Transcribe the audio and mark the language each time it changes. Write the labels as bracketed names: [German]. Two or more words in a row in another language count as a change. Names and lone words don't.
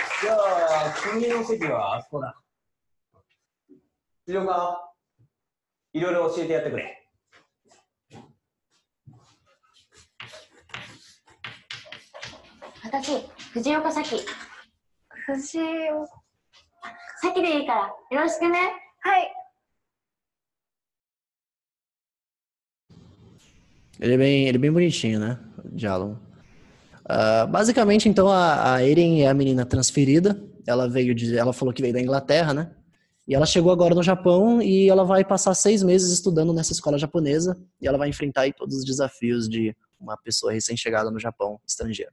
[Japanese] じゃあ、君の席はあそこだ。辻岡、いろいろ教えてやってくれ。私、藤岡咲。藤岡。咲でいいから、よろしくね。はい。 [Portuguese] Ele é bem bonitinho, né? O diálogo. Basicamente, então, a Eren é a menina transferida. Ela falou que veio da Inglaterra, né? E ela chegou agora no Japão e ela vai passar 6 meses estudando nessa escola japonesa e ela vai enfrentar aí todos os desafios de uma pessoa recém-chegada no Japão, estrangeira.